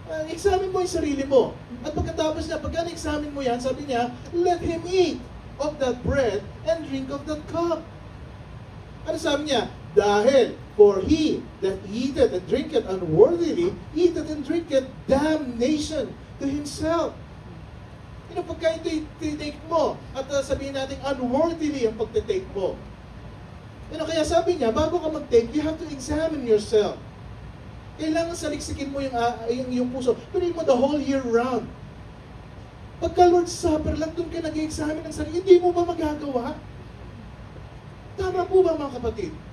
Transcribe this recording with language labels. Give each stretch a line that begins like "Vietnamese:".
Filipino: Examine mo yung sarili mo. At pagkatapos niya, pagka na-examine mo yan, sabi niya,
English: let him eat of that bread and drink of that cup.
Filipino: Ano sabi niya? Dahil,
English: for he that eateth and drinketh unworthily, eateth and drinketh damnation to himself.
Filipino: Pagka ito i-take mo, at sabihin natin unworthily ang pagtitake mo. Kaya sabi niya, bago ka mag-take,
English: you have to examine yourself.
Filipino: Kailangan saliksikin mo yung puso. Tuloy mo
English: the whole year round.
Filipino: Pagka Lord's Supper lang, doon ka nag-examine ng sarili, hindi mo ba magagawa? Tama po ba, mga kapatid?